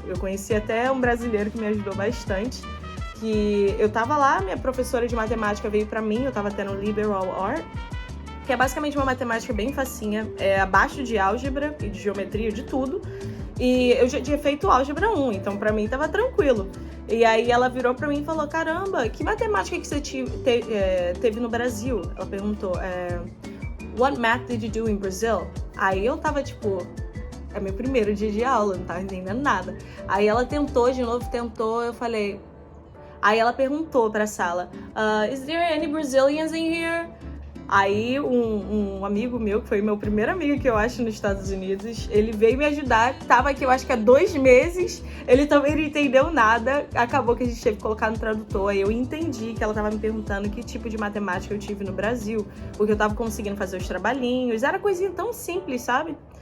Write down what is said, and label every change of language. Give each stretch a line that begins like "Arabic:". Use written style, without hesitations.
Portuguese: Eu conheci até um brasileiro que me ajudou bastante, que eu tava lá, minha professora de matemática veio pra mim, eu tava tendo Liberal Art, que é basicamente uma matemática bem facinha, abaixo de álgebra e de geometria, de tudo. E eu já tinha feito álgebra 1, então pra mim tava tranquilo. E aí ela virou pra mim e falou, caramba, que matemática que você teve no Brasil? Ela perguntou,
English: what math did you do in Brazil?
Portuguese: Aí eu tava tipo, é meu primeiro dia de aula, não tava entendendo nada. Aí ela tentou de novo, eu falei... Aí ela perguntou pra sala,
English: is there any Brazilians in here?
Portuguese: Aí um amigo meu, que foi meu primeiro amigo que eu acho nos Estados Unidos, ele veio me ajudar, tava aqui eu acho que há 2 meses, ele também não entendeu nada, acabou que a gente teve que colocar no tradutor, aí eu entendi que ela tava me perguntando que tipo de matemática eu tive no Brasil, porque eu tava conseguindo fazer os trabalhinhos, era coisinha tão simples, sabe?